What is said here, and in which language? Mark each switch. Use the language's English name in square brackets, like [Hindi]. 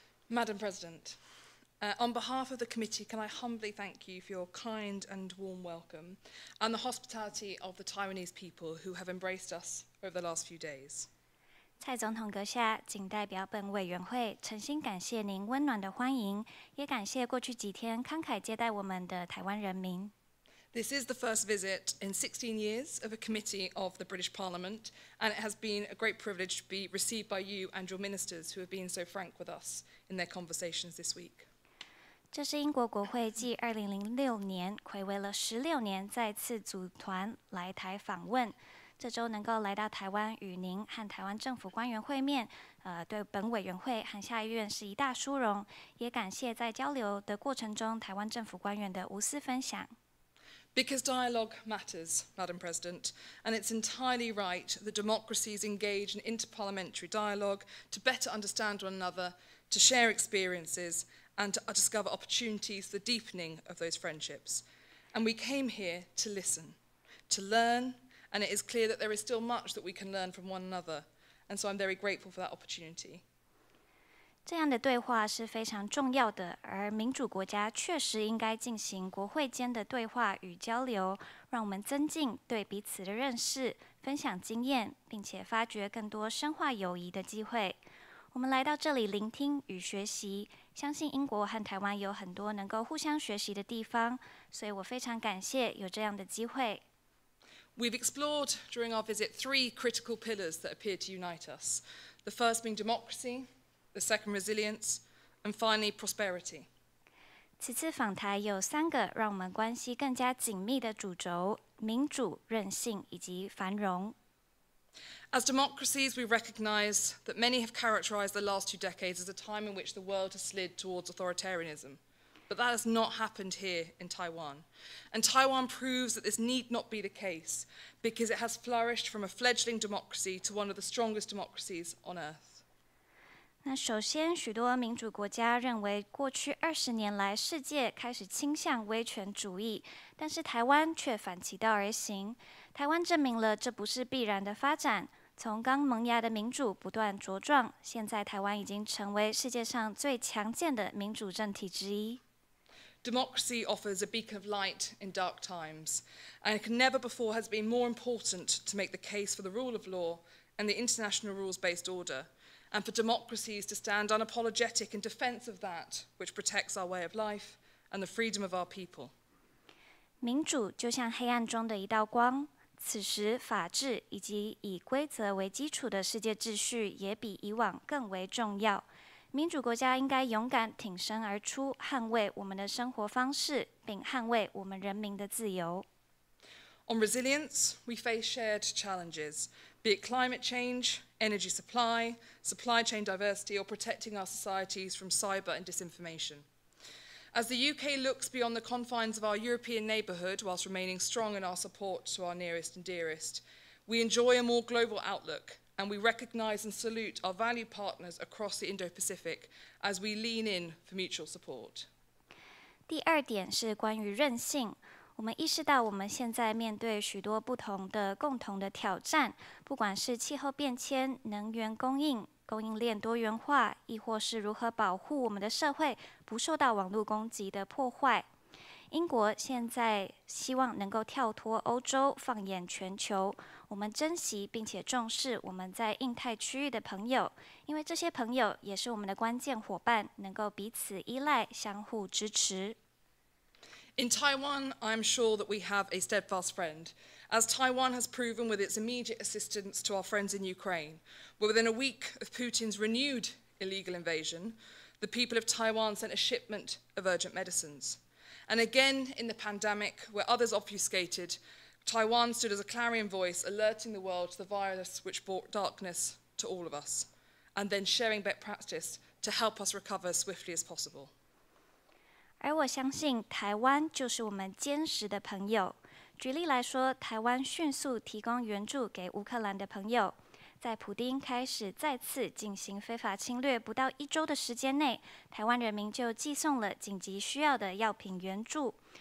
[English] Madam President, on behalf of the committee, can I humbly thank you for your kind and warm welcome and the hospitality of the Taiwanese people who have embraced us over the last few days. [Chinese] 蔡总统阁下，谨代表本委员会诚心感谢您温暖的欢迎，也感谢过去几天慷慨接待我们的台湾人民。 [English] This is the first visit in 16 years of a committee of the British Parliament, and it has been a great privilege to be received by you and your ministers who have been so frank with us in their conversations this week. [Chinese] 这是英国国会继2006年睽违了16年再次组团来台访问，这周能够来到台湾与您和台湾政府官员会面，对本委员会和下议院是一大殊荣，也感谢在交流的过程中台湾政府官员的无私分享。 [English] Because dialogue matters, Madam President, and it's entirely right that democracies engage in interparliamentary dialogue to better understand one another, to share experiences, and to discover opportunities for the deepening of those friendships. And we came here to listen, to learn, and it is clear that there is still much that we can learn from one another, and so I'm very grateful for that opportunity. [Chinese] 这样的对话是非常重要的，而民主国家确实应该进行国会间的对话与交流，让我们增进对彼此的认识，分享经验，并且发掘更多深化友谊的机会。我们来到这里聆听与学习，相信英国和台湾有很多能够互相学习的地方，所以我非常感谢有这样的机会。 [English] We've explored during our visit 3 critical pillars that appear to unite us, the first being democracy, the second resilience, and finally prosperity. [Chinese] 此次访台有3个让我们关系更加紧密的主轴：民主、韧性以及繁荣。 [English] As democracies, we recognise that many have characterised the last 2 decades as a time in which the world has slid towards authoritarianism. But that has not happened here in Taiwan. And Taiwan proves that this need not be the case because it has flourished from a fledgling democracy to one of the strongest democracies on earth. [Chinese] 那首先，许多民主国家认为，过去20年来，世界开始倾向威权主义，但是台湾却反其道而行。台湾证明了这不是必然的发展。从刚萌芽的民主不断茁壮，现在台湾已经成为世界上最强健的民主政体之一。 [English] Democracy offers a beacon of light in dark times, and never before has it been more important to make the case for the rule of law and the international rules-based order, and for democracies to stand unapologetic in defense of that which protects our way of life and the freedom of our people. [Chinese] 民主就像黑暗中的一道光，此时法治以及以规则为基础的世界秩序也比以往更为重要。民主国家应该勇敢挺身而出，捍卫我们的生活方式，并捍卫我们人民的自由。 [English] On resilience, we face shared challenges, be it climate change, energy supply, supply chain diversity, or protecting our societies from cyber and disinformation. As the UK looks beyond the confines of our European neighbourhood whilst remaining strong in our support to our nearest and dearest, we enjoy a more global outlook, and we recognise and salute our valued partners across the Indo-Pacific as we lean in for mutual support. [Chinese] 第二点是关于韧性。我们意识到，我们现在面对许多不同的共同的挑战，不管是气候变迁、能源供应、供应链多元化，亦或是如何保护我们的社会不受到网络攻击的破坏。英国现在希望能够跳脱欧洲，放眼全球。我们珍惜并且重视我们在印太区域的朋友，因为这些朋友也是我们的关键伙伴，能够彼此依赖，相互支持。 [English] In Taiwan, I am sure that we have a steadfast friend, as Taiwan has proven with its immediate assistance to our friends in Ukraine, where within a week of Putin's renewed illegal invasion, the people of Taiwan sent a shipment of urgent medicines. And again, in the pandemic, where others obfuscated, Taiwan stood as a clarion voice, alerting the world to the virus which brought darkness to all of us, and then sharing best practice to help us recover as swiftly as possible. [Chinese] 而我相信，台湾就是我们坚实的朋友。举例来说，台湾迅速提供援助给乌克兰的朋友。在普丁开始再次进行非法侵略不到1周的时间内，台湾人民就寄送了紧急需要的药品援助。